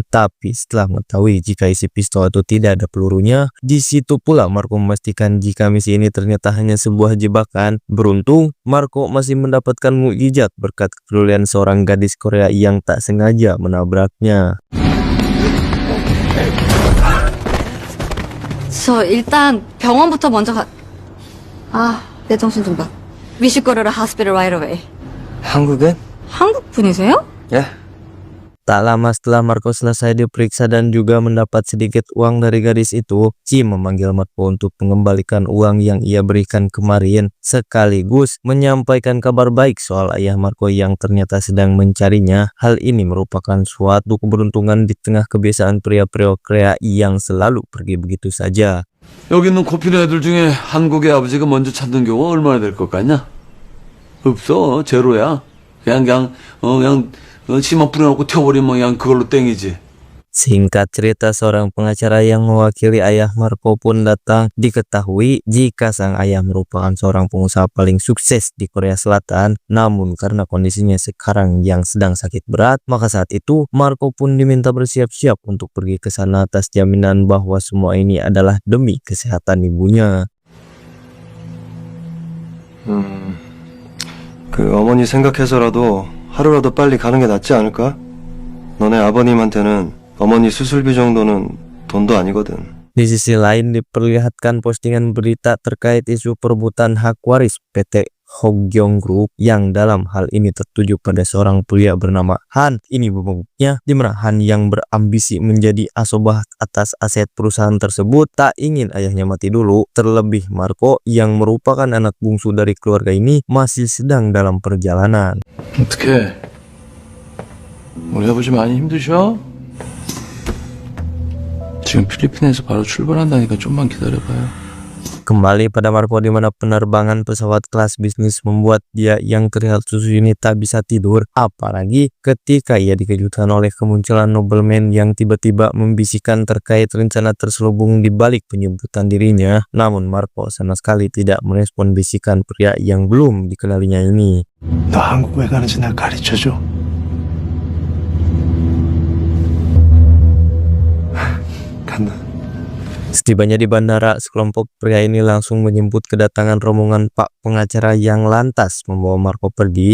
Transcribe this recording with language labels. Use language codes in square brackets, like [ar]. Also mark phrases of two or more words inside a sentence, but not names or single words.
[id] Tapi setelah mengetahui jika isi pistol itu tidak ada pelurunya, di situ pula Marco memastikan jika misi ini ternyata hanya sebuah jebakan. Beruntung Marco masih mendapatkan mukjizat berkat kepedulian seorang gadis Korea yang tak sengaja menabraknya. [ko] 저 일단 병원부터 먼저 가. 내 정신 좀 봐. [en] We should go to the hospital right away. [ko] 한국은? 한국 분이세요? [en] Yeah. [id] Tak lama setelah Marco selesai diperiksa dan juga mendapat sedikit uang dari gadis itu, Kim memanggil Marco untuk mengembalikan uang yang ia berikan kemarin, sekaligus menyampaikan kabar baik soal ayah Marco yang ternyata sedang mencarinya. Hal ini merupakan suatu keberuntungan di tengah kebiasaan pria-pria Korea yang selalu pergi begitu saja. [ko] 여기 있는 코피는 애들 중에 한국의 아버지가 먼저 찾는 경우가 얼마나 될 것 같냐? 없어. 제로야. 그냥 씨만 뿌려놓고 튀어버리면 그냥 그걸로 땡이지. [id] Singkat cerita, seorang pengacara yang mewakili ayah Marco pun datang. Diketahui jika sang ayah merupakan seorang pengusaha paling sukses di Korea Selatan. Namun karena kondisinya sekarang yang sedang sakit berat, maka saat itu Marco pun diminta bersiap-siap untuk pergi ke sana atas jaminan bahwa semua ini adalah demi kesehatan ibunya. [ko] 그 어머니 생각해서라도 하루라도 빨리 가는 게 낫지 않을까? 너네 아버님한테는 어머니 수술비 정도는 돈도 아니거든. [id] Di sisi lain diperlihatkan postingan berita terkait isu perebutan hak waris PT Hogyong Group yang dalam hal ini tertuju pada seorang pria bernama Han. Ini buktinya di mana Han yang berambisi menjadi asobah atas aset perusahaan tersebut tak ingin ayahnya mati dulu. Terlebih Marco yang merupakan anak bungsu dari keluarga ini masih sedang dalam perjalanan. [ko] 어떡해. 우리 아버지 많이 힘드셔? 지금 필리핀에서 바로 출발한다니까 좀만 기다려봐요. [id] Kembali pada Marco di mana penerbangan pesawat kelas bisnis membuat dia yang terlihat susu ini tak bisa tidur. Apalagi ketika ia dikejutkan oleh kemunculan nobleman yang tiba-tiba membisikkan terkait rencana terselubung di balik penyebutan dirinya. Namun Marco sama sekali tidak merespon bisikan pria yang belum dikenalinya ini. [ko] 너 한국 왜 가는지 나 가르쳐줘. 간다. [id] Setibanya di bandara, sekelompok pria ini langsung menyambut kedatangan rombongan Pak pengacara yang lantas membawa Marco pergi.